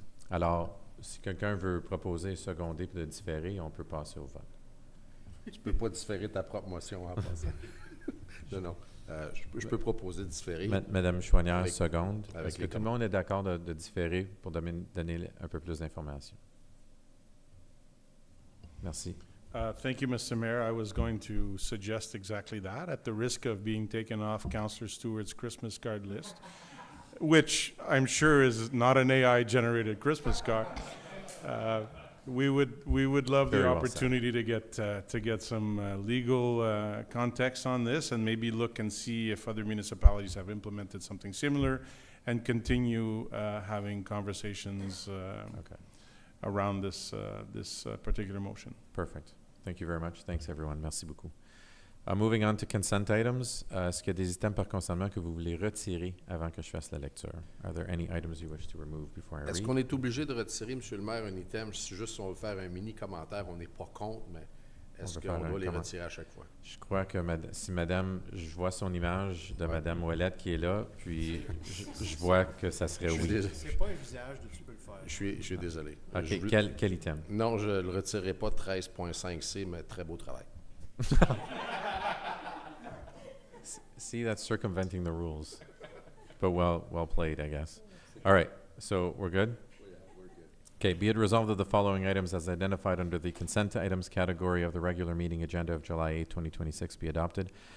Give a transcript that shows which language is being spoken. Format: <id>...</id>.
<fr>Alors, si quelqu'un veut proposer, seconder et de différer, on peut passer au vote. Tu peux pas différer ta propre motion en passant. Non. Je peux proposer de différer. Madame Chouanière, seconde. Est-ce que tout le monde est d'accord de différer pour donner un peu plus d'informations? Merci.</fr> <en>Thank you, Mr. Mayor. I was going to suggest exactly that, at the risk of being taken off Councillor Stewart's Christmas card list, which I'm sure is not an AI-generated Christmas card. We would love the opportunity to get some legal context on this, and maybe look and see if other municipalities have implemented something similar, and continue having conversations around this particular motion. Perfect. Thank you very much. Thanks, everyone.</en> <fr>Merci beaucoup.</fr> <en>Moving on to consent items.</en> <fr>Est-ce qu'il y a des items par consentement que vous voulez retirer avant que je fasse la lecture?</fr> <en>Are there any items you wish to remove before I read?</en> <fr>Est-ce qu'on est obligé de retirer, Monsieur le maire, un item? Si juste on veut faire un mini commentaire, on n'est pas contre, mais est-ce qu'on doit les retirer à chaque fois? Je crois que si Madame, je vois son image de Madame Ouellette qui est là, puis je vois que ça serait oui. C'est pas un visage de tu peux le faire. Je suis désolé. OK. Quel item? Non, je ne le retirerai pas 13.5C, mais très beau travail.</fr> <en>See, that's circumventing the rules. But well played, I guess. All right, so we're good? Yeah, we're good. Okay, be it resolved that the following items as identified under the consent items category of the regular meeting agenda of July 8, 2026 be adopted.</en>